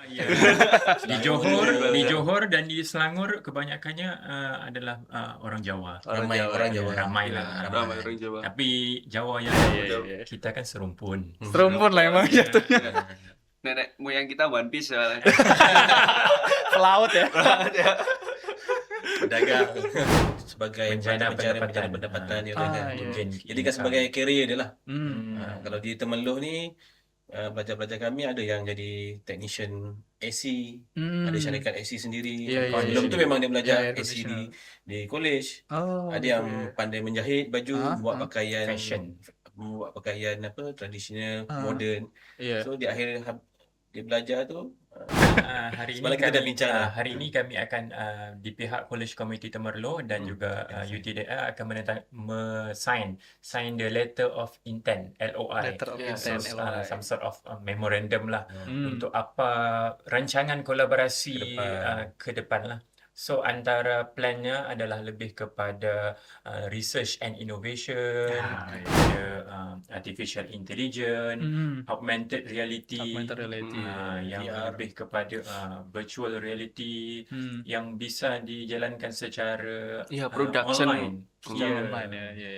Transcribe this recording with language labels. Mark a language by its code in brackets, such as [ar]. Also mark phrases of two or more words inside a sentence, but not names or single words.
[ms] Ya. Di Johor dan di Selangor kebanyakannya adalah orang Jawa. Orang Jawa. Ramai Ya, lah. ramai orang Jawa. Tapi Jawa yang [id] Iya. [ms] kita kan serumpun. [id] Serumpun lah emang jatuhnya. Nenek moyang kita One Piece soalnya. Pelaut ya. [ms] Pedagang sebagai Mencari mencari pendapatan dia kan. [id] iya. [ms] Mungkin Jadi kan sebagai career dia lah. Hmm. Kalau di Temerloh ni pelajar-pelajar kami ada yang jadi technician AC, ada syarikat AC sendiri. [id] Iya, iya, [ms] Sebelum [id] iya. [ms] tu memang dia belajar [id] Ya, [ms] AC profesional. di college. [id] Oh. [ms] Ada yang pandai menjahit baju, buat pakaian [id] Fashion. [ms] buat pakaian apa tradisional, Ah. moden. [id] Iya. [ms] So di akhir dia belajar tu Hari ini semalam kita dah bincang lah. hari ini kami akan di pihak College Community Temerloh dan juga UTDA akan [en] sign the letter of intent LOI. Letter of Yeah. [ms] So, [en] intent, LOI. some sort of memorandum [ms] lah Hmm. untuk apa rancangan kolaborasi ke depan lah. So antara plannya adalah lebih kepada [en] research and innovation, [ms] kepada [en] artificial intelligence, augmented reality, [ms] yang [id] VR. [ms] lebih kepada [en] virtual reality [ms] yang bisa dijalankan secara [id] Ya, production. [ms] online. [id] Secara online ya.